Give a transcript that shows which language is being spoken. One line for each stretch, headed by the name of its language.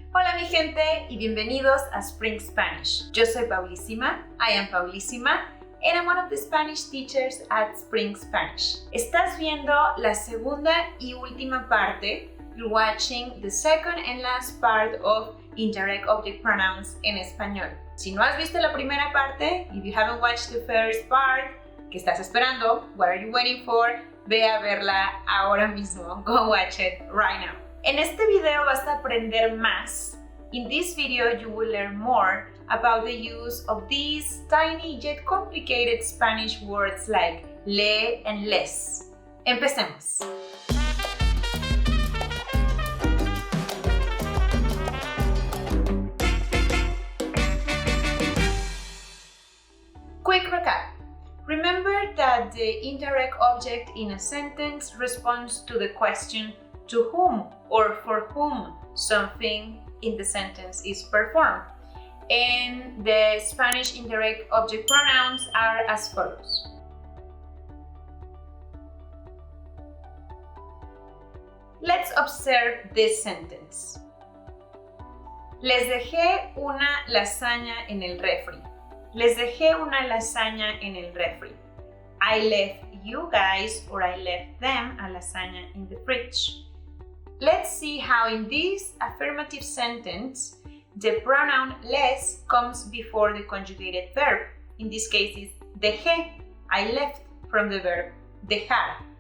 Spanish: Hola mi gente y bienvenidos a Spring Spanish. Yo soy Paulísima,
English: I am Paulísima, and I'm one of the Spanish teachers at Spring Spanish.
Spanish: Estás viendo la segunda y última parte.
English: You're watching the second and last part of Indirect Object Pronouns
Spanish: en español. Si no has visto la primera parte,
English: if you haven't watched the first part,
Spanish: ¿qué estás esperando?
English: What are you waiting for?
Spanish: Ve a verla ahora mismo.
English: Go watch it right now.
Spanish: En este video vas a aprender más.
English: In this video, you will learn more about the use of these tiny yet complicated Spanish words like le and les.
Spanish: Empecemos.
English: Quick recap. Remember that the indirect object in a sentence responds to the question to whom or for whom something in the sentence is performed. And the Spanish indirect object pronouns are as follows. Let's observe this sentence.
Spanish: Les dejé una lasaña en el refri. Les dejé una lasaña en el refri.
English: I left you guys, or I left them, a lasagna in the fridge. Let's see how in this affirmative sentence, the pronoun les comes before the conjugated verb. In this case, it's dejé. I left from the verb dejar.